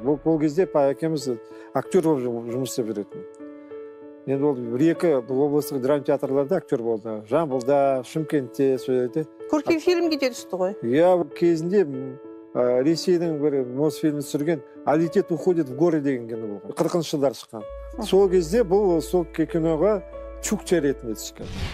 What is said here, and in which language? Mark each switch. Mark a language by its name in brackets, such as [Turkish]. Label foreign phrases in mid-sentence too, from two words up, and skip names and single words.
[Kazakh] Бұл кезде әкеміз актер болып жұмыс істеп жүретін. Енді ол бір-екі облыстық драма театрларда актер болды. Жамбылда, Шымкентте, сөйледі. Көркем фильмге де түсті ғой. Иә, кезінде Ресейдің бір Мосфильмі түсірген «Алитет уходит в горы» деген кино болған. 40-шы жылдар шыққан. Сол кезде бұл сол киноға чукча ретінде түскен.